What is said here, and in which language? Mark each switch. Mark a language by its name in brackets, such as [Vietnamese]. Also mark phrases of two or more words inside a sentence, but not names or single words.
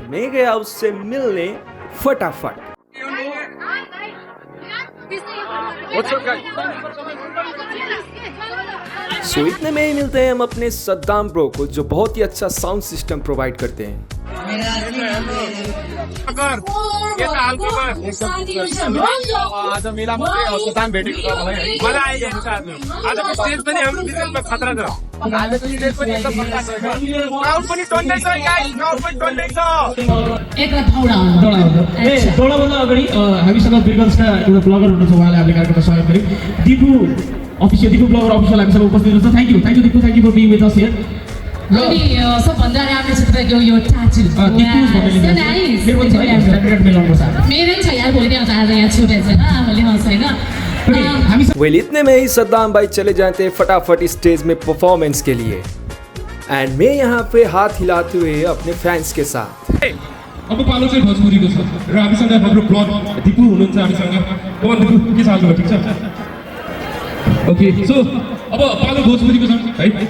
[Hindi] मैं गया उससे मिलने फटाफट। इतने में ही मिलते हैं हम अपने सद्दाम ब्रो को जो बहुत ही अच्छा साउंड सिस्टम प्रोवाइड करते हैं। [Nepali] आज मेला सद्दाम भेटेको छ मलाई आइरहेको छ। आजको स्टेज पनि हाम्रो बिचमा खतरा छ। आजको स्टेज पनि एकदम खतरा छ। क्राउड पनि टन्नै छ गाइस, क्राउड पनि टन्नै छ। एकला दौडा भन्दा अगाडि हामीसँग बिरगन्जका एउटा ब्लगर हुनुहुन्छ, उहाँले हामीले कार्यक्रममा सहयोग गरे। दिपु ब्लगर अफिसियल हामीसँग उपस्थित हुनुहुन्छ। [English] thank you दिपु, thank you for being with us here. [Nepali] अनि सबभन्दा राम्रो छ तपाईँको यो ट्याटु। मेरो छ यार, भोलि आउँछ आज यहाँ छुटेछ भोलि आउँछ होइन। [Hindi] इतने में ही सद्दाम भाई चले जाते हैं फटाफट स्टेज में परफॉर्मेंस के लिए एंड मैं यहाँ पे हाथ हिलाते हुए अपने फैंस के साथ। [Nepali] अब पालो चाहिँ भोजपुरीको छ र हामीसँग हाम्रो ब्लग दिपु हुनुहुन्छ हामीसँग। दिपु के छ हालचाल, ठीक छ? ओके अब पालो भोजपुरीको छ है।